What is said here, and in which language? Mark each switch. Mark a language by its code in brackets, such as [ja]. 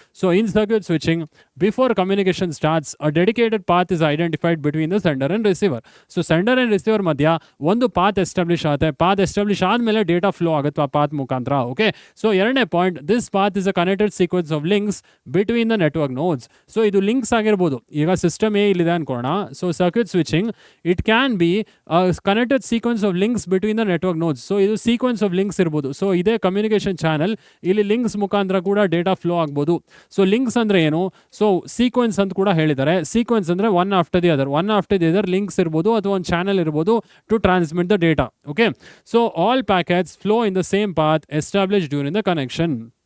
[en] So in circuit switching, before communication starts a dedicated path is identified between the sender and receiver. [kn] So sender and receiver ಮಧ್ಯ ಒಂದು path establish ಆಗುತ್ತೆ. Path establish ಆದಮೇಲೆ data flow ಆಗುತ್ತೆ ಆ path ಮುಖಾಂತರ. [en] Okay, so 2ನೇ point, this path is a connected sequence of links between the network nodes. [kn] So ಇದು links ಆಗಿರ್ಬೋದು. ಈಗ ಸಿಸ್ಟಮ್ ಇಲ್ಲಿದೆ ಅನ್ಕೋಣ. [en] So circuit switching it can be a connected sequence of links between the network nodes. [kn] So ಇದು sequence of links ಇರ್ಬೋದು. So ಇದೇ communication channel, ಇಲ್ಲಿ links ಮುಖಾಂತರ ಕೂಡ ಡೇಟಾ ಫ್ಲೋ ಆಗ್ಬೋದು. ಸೊ ಲಿಂಕ್ಸ್ ಅಂದರೆ ಏನು? ಸೊ ಸೀಕ್ವೆನ್ಸ್ ಅಂತ ಕೂಡ ಹೇಳಿದ್ದಾರೆ. ಸೀಕ್ವೆನ್ಸ್ ಅಂದರೆ [en] one after the other [kn] links ಇರ್ಬೋದು ಅಥವಾ ಒಂದು ಚಾನಲ್ ಇರ್ಬೋದು [en] To transmit the data. Okay, so all packets flow in the same path establish during the connection.